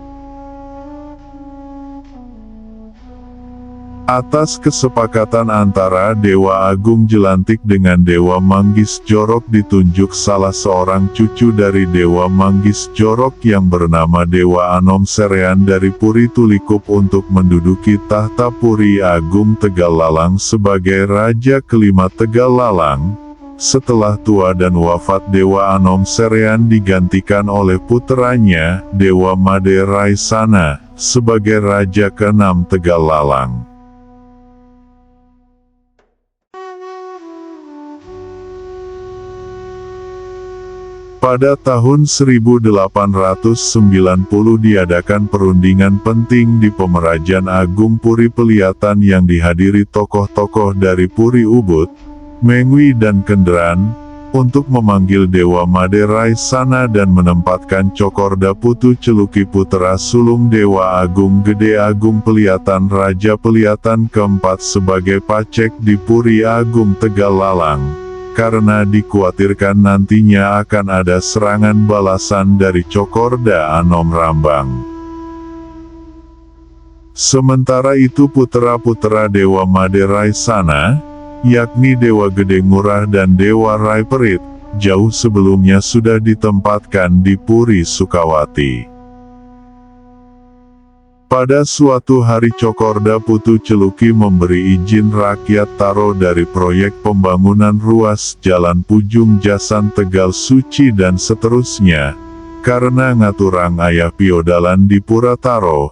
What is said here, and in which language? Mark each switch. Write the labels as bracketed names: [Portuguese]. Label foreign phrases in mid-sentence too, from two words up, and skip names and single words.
[Indonesian] Atas kesepakatan antara Dewa Agung Jelantik dengan Dewa Manggis Jorok ditunjuk salah seorang cucu dari Dewa Manggis Jorok yang bernama Dewa Anom Serean dari Puri Tulikup untuk menduduki tahta Puri Agung Tegalalang sebagai Raja kelima Tegalalang. Setelah tua dan wafat Dewa Anom Serean digantikan oleh puteranya, Dewa Made Raisana, sebagai Raja keenam Tegalalang. Pada tahun 1890 diadakan perundingan penting di Pemerajan Agung Puri Peliatan yang dihadiri tokoh-tokoh dari Puri Ubud, Mengwi dan Kenderan, untuk memanggil Dewa Made Raisana dan menempatkan Cokorda Putu Celuki putra sulung Dewa Agung Gede Agung Peliatan Raja Peliatan keempat sebagai pacek di Puri Agung Tegalalang. Karena dikhawatirkan nantinya akan ada serangan balasan dari Cokorda Anom Rambang. Sementara itu putra-putra Dewa Made Raisana, yakni Dewa Gede Ngurah dan Dewa Rai Perit, jauh sebelumnya sudah ditempatkan di Puri Sukawati. Pada suatu hari Cokorda Putu Celuki memberi izin rakyat Taro dari proyek pembangunan ruas jalan Pujung Jasan Tegal Suci dan seterusnya, karena [Balinese] ngaturang ayah piodalan [Indonesian] di Pura Taro.